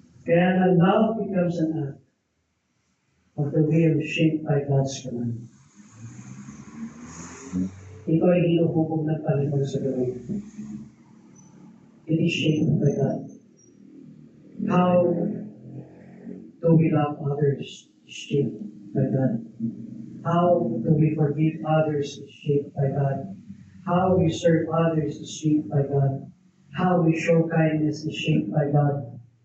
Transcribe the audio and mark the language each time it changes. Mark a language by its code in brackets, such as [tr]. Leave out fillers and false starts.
[tl] Kaya ang [en] love becomes an act of the will shaped by God's command. [tl] Ito ay hinuhubog ng Panginoon sa gawin. [en] It is shaped by God. How do we love others is shaped by God. How do we forgive others is shaped by God. How we serve others is shaped by God. How we show kindness is shaped by God.